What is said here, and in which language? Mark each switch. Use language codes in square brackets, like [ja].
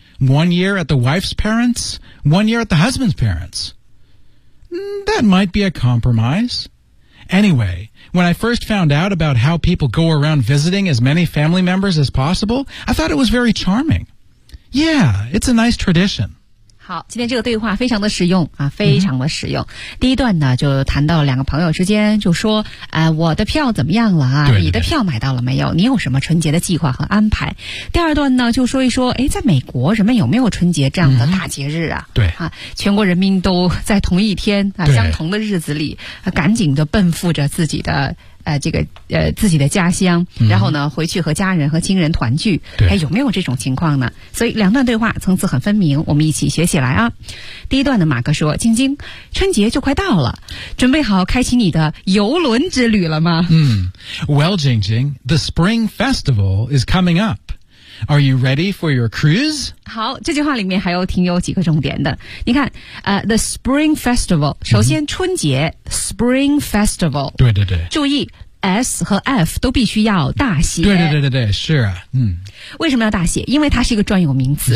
[en] One year at the wife's parents, one year at the husband's parents. That might be a compromise. Anyway, when I first found out about how people go around visiting as many family members as possible, I thought it was very charming. Yeah, it's a nice tradition. [zh] 好，今天这个对话非常的实用啊，非常的实用。嗯、第一段呢，就谈到两个朋友之间，就说，我的票怎么样了啊？对对对，你的票买到了没有？你有什么春节的计划和安排？第二段呢，就说一说，哎，在美国人们有没有春节这样的大节日啊？嗯、对啊，全国人民都在同一天啊，相同的日子里，啊、赶紧的奔赴着自己的。自己的家乡，然后呢，回去和家人和亲人团聚，还、有没有这种情况呢？所以两段对话层次很分明，我们一起学起来啊。第一段的马哥说：“晶晶，春节就快到了，准备好开启你的游轮之旅了吗？” [en] Well, Jing Jing, the Spring Festival is coming up. Are you ready for your cruise? [zh] 好，这句话里面还有挺有几个重点的。你看，the Spring Festival， 首先春节、Spring Festival，对对对，注意。S 和 F 都必须要大写。对对对对对，是啊，嗯。为什么要大写？因为它是一个专有名词。